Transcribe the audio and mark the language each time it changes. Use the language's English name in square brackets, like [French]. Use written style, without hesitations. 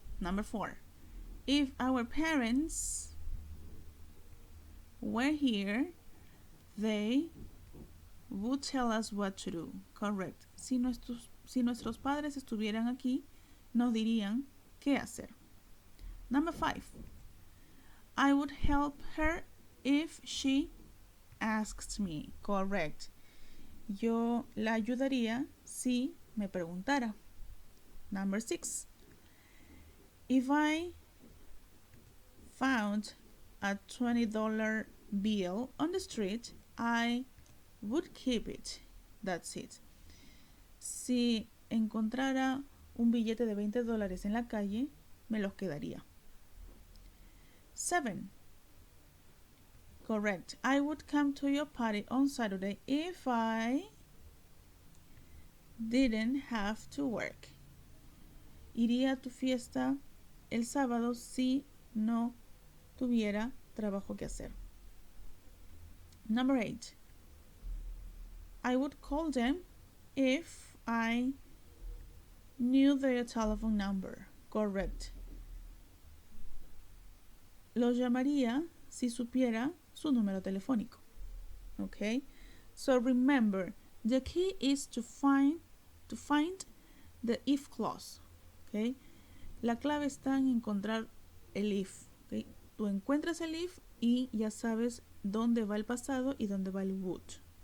[English] Number 4, if our parents were here, they would tell us what to do. Correct. [Spanish] Si nuestros padres estuvieran aquí, nos dirían qué hacer. [English] Number 5, I would help her if she asked me. Correct. [Spanish] Yo la ayudaría si me preguntara. [English] Number 6, If I found a $20 bill on the street, I would keep it. That's it. [Spanish] Si encontrara un billete de $20 en la calle, me los quedaría. [English] 7. Correct. I would come to your party on Saturday if I didn't have to work. [Spanish] Iría a tu fiesta el sábado si no tuviera trabajo que hacer. [English] Number 8. I would call them if I knew their telephone number. Correct. [Spanish] Los llamaría si supiera su número telefónico. [English] Okay? So remember, the key is to find the if clause. Okay? [Spanish] La clave está en encontrar el if. Okay? Tú encuentras el if y ya sabes dónde va el pasado y dónde va el would.